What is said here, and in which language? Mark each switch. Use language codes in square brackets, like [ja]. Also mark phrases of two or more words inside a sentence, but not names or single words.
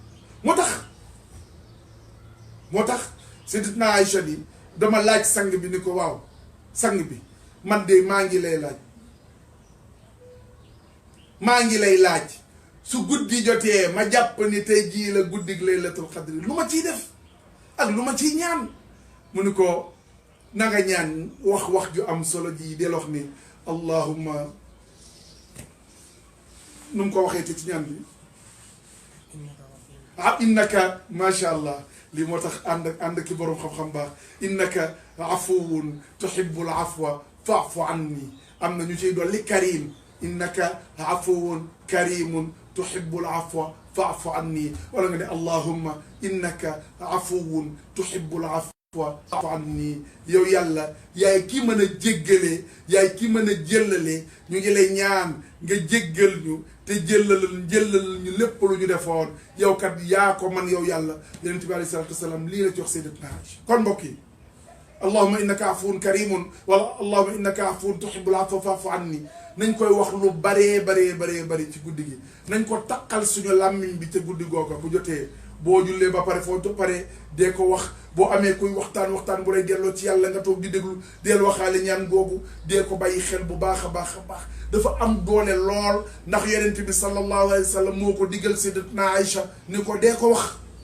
[wo] moo tax Sayyidatuna Aïcha ni dama laaj sang bi ni ko waaw sang bi man de maa ngi lay laaj su guddi jotee ma jàpp ni tey jii la guddig [ar] ليلة القدر [wo] lu ma ciy def ak lu ma ciy ñaan mu ni ko na nga ñaan wax ju am solo ji del wax ni allahumma nu mu ko waxee te ci ñaan bi [ar] إنك ما شاء الله [wo] lii moo tax ànd ki boroom xam-xam baax [ar] إنك عفو تحب العفو فاعف عني [wo] am na ñu ciy dolli [ar] كريم إنك عفو كريم تحب العفو فاعف عني [wo] wala nga ne [ar] اللهم إنك عفو تحب العفو فاعف عني [wo] yow yàlla yaay ki mën a jéggalee yaay ki mën a jëllalee ñu ngi lay ñaan nga jéggal ñu te jëllal ñu lépp lu ñu defoon yow kat yaa ko man yow yàlla yonent bi [ar] عليه الصلاة والسلام [wo] lii la jox Sayyidatuna Aïcha kon mbokk yi [ar] اللهم إنك عفو كريم [wo] wala [ar] اللهم إنك عفو تحب العفو فاعف عني [wo] nañ koy wax lu baree ci guddi gi nañ ko taqal suñu làmmiñ bi ca guddi googa bu jotee boo jullee ba pare foo pare dee ko wax boo amee kuy waxtaan bu lay delloo ci yàlla nga toog di déglu deel waxaale ñaan googu dee ko bàyyi xel bu baax a baax dafa am doole lool ndax yonent bi [ar] صلى الله عليه وسلم [wo] moo ko digal Sayyidatuna Aïcha ni ko dee ko wax